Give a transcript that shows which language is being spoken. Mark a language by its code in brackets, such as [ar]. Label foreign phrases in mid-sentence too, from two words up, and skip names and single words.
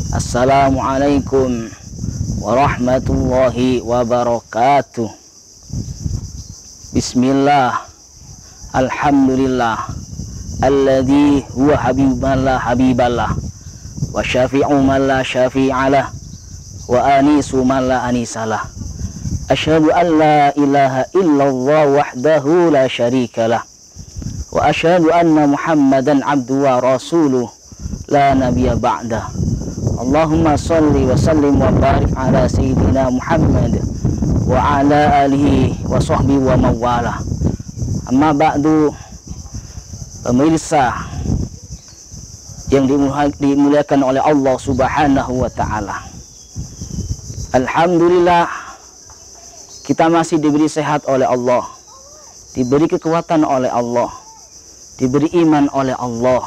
[ar] السلام عليكم ورحمة الله وبركاته. بسم الله، الحمد لله، الذي هو حبيبا لا حبيب له، وشفيع من لا شفيع له، وأنيس من لا أنيس له. أشهد أن لا إله إلا الله وحده لا شريك له، وأشهد أن محمدا عبده ورسوله لا نبي بعده. اللهم صل وسلم وبارك على سيدنا محمد وعلى آله وصحبه ومولاه. أما بعد, [id] pemirsa yang dimuliakan oleh Allah [ar] سبحانه وتعالى. [id] Alhamdulillah, kita masih diberi sehat oleh Allah, diberi kekuatan oleh Allah, diberi iman oleh Allah.